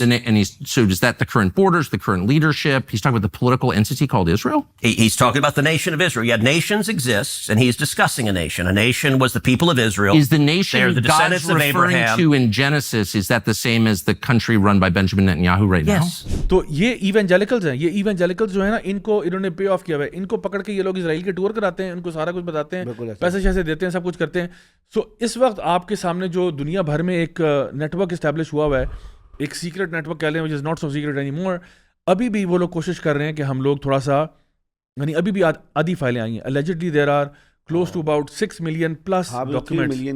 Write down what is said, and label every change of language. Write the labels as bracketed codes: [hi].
[en] And so is that the current borders, the current leadership? He's talking about the political entity called Israel? He's talking about the nation of Israel. Yeah, nations exist, and he's discussing a nation. A nation was the people of Israel. Is the nation the God's referring to in Genesis, is that the same as the country run by Benjamin Netanyahu right now? Yes. [ur] تو یہ ایونجیلیکلز ہیں, یہ ایونجیلیکلز جو ہے نا انہوں نے pay off کیا ہوا ہے. ان کو پکڑ کے یہ لوگ اسرائیل کے ٹور کراتے ہیں, ان کو سارا کچھ بتاتے ہیں, پیسے شیسے دیتے ہیں, سب کچھ کرتے ہیں. سو اس وقت آپ کے سامنے جو دنیا بھر میں ایک نیٹ ورک اسٹیبلش ہوا ہوا ہے, ایک سیکرٹ نیٹ ورک کہہ لیں, [en] which is not so secret anymore. [ur] ابھی بھی وہ لوگ کوشش کر رہے ہیں کہ ہم لوگ تھوڑا سا, یعنی ابھی بھی آدھی فائلیں آئی ہیں. [en] allegedly there are close to about 6 million plus documents.